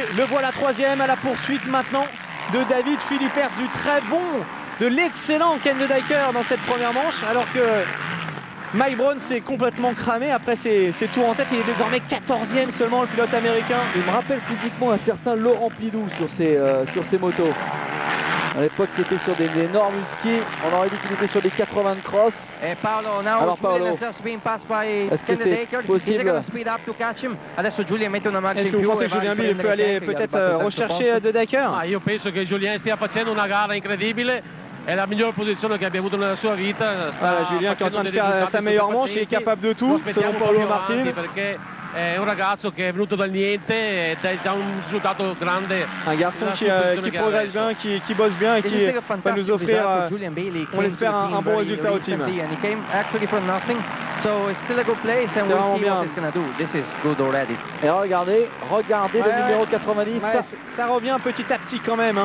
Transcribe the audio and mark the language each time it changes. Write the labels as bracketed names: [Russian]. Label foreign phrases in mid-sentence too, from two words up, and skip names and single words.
[French] Le voilà troisième à la poursuite maintenant de David Philippert, du très bon, de l'excellent Ken de Decker dans cette première manche, alors que Mike Brown s'est complètement cramé après ses tours en tête. Il est désormais 14e seulement, le pilote américain. Il me rappelle physiquement un certain Laurent Pidou sur ses motos. À l'époque, il était sur des énormes skis. On aurait dit qu'il était sur des 80 de cross. Et Paolo, now alors Paolo, est-ce que c'est possible? [Italian] Adesso Giulia mette una marcia [French] Est-ce que vous pensez que Julien Bill peut aller peut-être rechercher de Decker? [Italian] Io penso che Julien stia facendo una gara incredibile. È la miglior posizione che abbia avuto nella sua vita. [French] Julien qui est en train de faire sa meilleure manche, il est capable de tout, selon Paolo Martin. [Italian] È un ragazzo che è venuto dal niente ed è già un risultato grande. [French] Un garçon qui progresse bien, qui bosse bien et qui va nous offrir, on l'espère, un bon résultat au team. Et regardez le numéro 90. Ça revient petit à petit quand même.